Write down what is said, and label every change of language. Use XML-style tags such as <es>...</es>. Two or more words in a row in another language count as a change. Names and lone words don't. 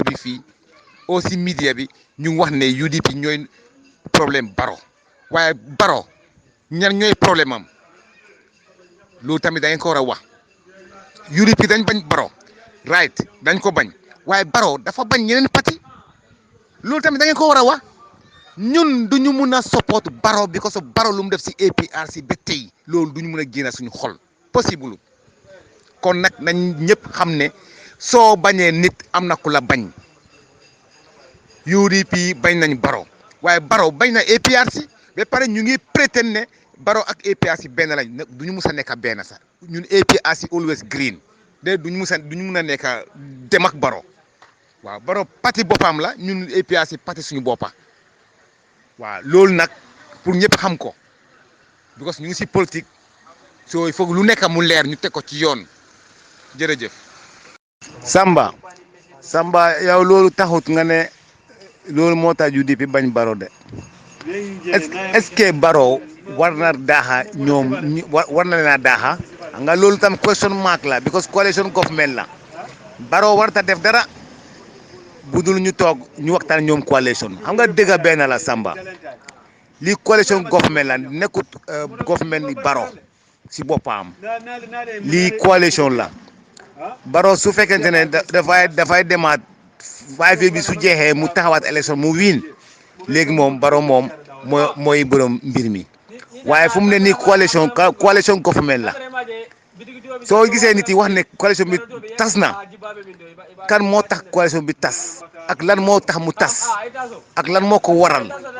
<wo>bi fii o si media bi ñu wax ne UDP ñooy problème Barrow waaye Barrow ñan ñooy problème am loolu tamit da ngeen ko war a wax UDP dañ bañ Barrow right dañ ko bañ waaye Barrow dafa bañ ñeneen parti loolu tamit da ngeen ko war a wax ñun duñu mun a support Barrow</wo> <en>because of</en> <wo>Barrow lu mu def si APRC ba tey loolu duñu mun a génn suñu xol possible kon nag nañ ñëpp xam ne soo bañee nit am na ku la bañ UDP bañ nañ Barrow waaye Barrow bañ na APRC ba pare ñu ngi prétendre ne Barrow ak APRC benn lañ duñu mus a nekk benn sax ñun APRC</wo> <en>always green</en> <wo>de duñu mun a nekk dem ak Barrow waaw Barrow parti boppam la ñun APRC parti suñu boppa waaw loolu nag pour ñëpp xam ko because ñu ngi si politique soo</wo> <fr>il faut</fr> <wo>lu nekk mu leer ñu teg ko ci yoon jërëjëf. Samba yow loolu taxut nga ne loolu moo tax UDP bañ Barrow de</wo> <fr>est-ce que</fr> <wo>Barrow war na daaxa ñoom war na leen a daaxa nga loolu tam</wo> <en>question mark</en> <wo>la because</wo> <en>coalition government</en> <wo>la Barrow war ta def dara budul ñu toog ñu waxtaan ñoom coalition xam nga dëgg benn la Samba lii</wo> <en>coalition government</en> <wo>la nekkut government ni Barrow si boppam lii coalition la Barrow su fekkente ne dafay demaat 5 bi su jeexee mu taxawaat élection mu wiin léegi moom Barrow moom mooy borom mbir mi waaye fu mu ne nii</wo> <en>coalition government</en> <wo>la soo gisee nit yi wax ne coalition bi tas na kan moo tax coalition bi tas ak lan moo tax mu tas ak lan moo ko waral</wo>